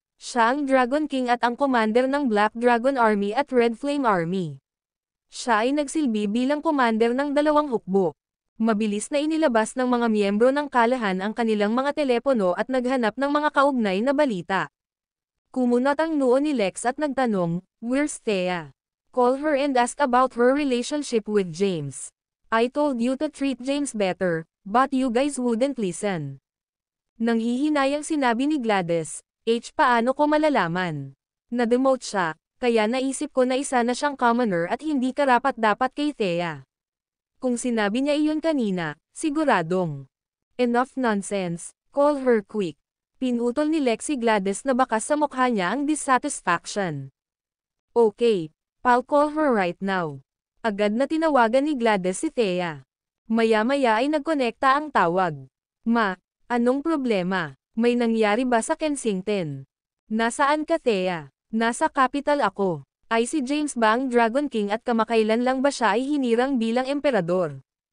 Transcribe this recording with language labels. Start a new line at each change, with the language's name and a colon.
Filipino: Siya ang Dragon King at ang commander ng Black Dragon Army at Red Flame Army. Siya ay nagsilbi bilang commander ng 2 hukbo. Mabilis na inilabas ng mga miyembro ng kalahan ang kanilang mga telepono at naghanap ng mga kaugnay na balita. Kumunot ang noo ni Lex at nagtanong,
English: where's Thea? Call her and ask about her relationship with James. I told you to treat James better, but you guys wouldn't listen.
Filipino: Nanghihinayang sinabi ni Gladys, paano ko malalaman? Na-demote siya, kaya naisip ko na isa na siyang commoner at hindi karapat-dapat kay Thea. Kung sinabi niya iyon kanina, siguradong.
English: Enough nonsense, call her quick.
Filipino: Pinutol ni Lexi Gladys na bakas sa mukha niya ang dissatisfaction.
English: Okay, I'll call her right now.
Filipino: Agad na tinawagan ni Gladys si Thea. Maya-maya ay nagkonekta ang tawag. Ma, anong problema? May nangyari ba sa Kensington? Nasaan ka Thea? Nasa capital ako. Ay si James ba ang Dragon King at kamakailan lang ba siya ay hinirang bilang emperador?